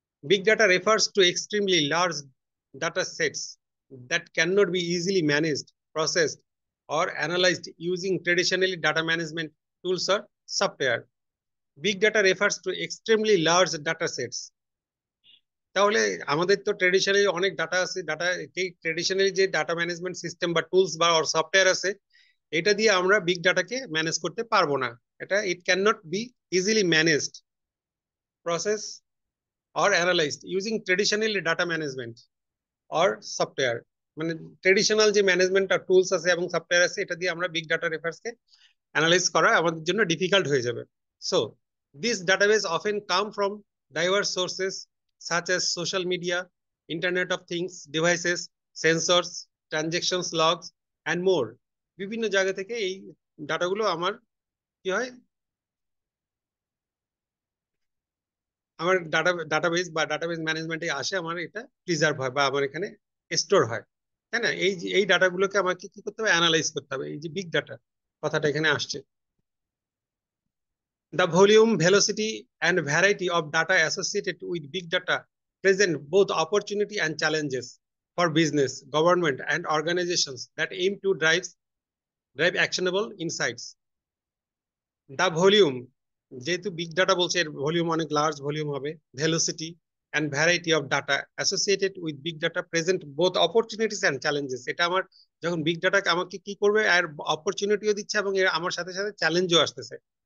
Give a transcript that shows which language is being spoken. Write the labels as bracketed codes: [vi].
[en] Big data refers to extremely large data sets that cannot be easily managed, processed, or analyzed using traditionally data management tools or software. Big data refers to extremely large data sets. [bn] তাহলে আমাদের তো traditionally অনেক data আছে, এই traditionally যে data management system বা tools বা software আছে, এটা দিয়ে আমরা বিগ ডাটাকে ম্যানেজ করতে পারবো না। [en] এটা it can not be easily managed, process or analyzed using traditional data management or software। [bn] মানে ট্রেডিশনাল যে ম্যানেজমেন্ট আর টুলস আছে এবং সফটওয়্যার আছে, এটা দিয়ে আমরা বিগ ডাটা রেফারেন্স কে অ্যানালাইজ করা আমাদের জন্য ডিফিকাল্ট হয়ে যাবে। [en] So this database often come from diverse sources such as social media, internet of things devices, sensors, transactions logs and more. [bn] বিভিন্ন জায়গা থেকে এই ডাটাগুলো আমার কি হয়, আমার ডাটাবেস বা ডাটাবেস ম্যানেজমেন্টে আসে, আমার এটা প্রিজার্ভ হয় বা আমার এখানে স্টোর হয়, তাই না? এই ডাটাগুলোকে আমাকে কি করতে হবে? অ্যানালাইজ করতে হবে। এই যে বিগ ডাটা কথাটা এখানে আসছে, [en] the volume, velocity, and variety of data associated with big data present both opportunity and challenges for business, government, and organizations that aim to drive actionable insights. The volume, [bn] যেহেতু big data বলছে, এর volume অনেক large volume হবে। [en] Velocity and variety of data associated with big data present both opportunities and challenges. [bn] এটা আমার যখন big ডাটাকে আমাকে কি করবে, আর অপরচুনিটিও দিচ্ছে এবং এর আমার সাথে সাথে চ্যালেঞ্জও আসতেছে।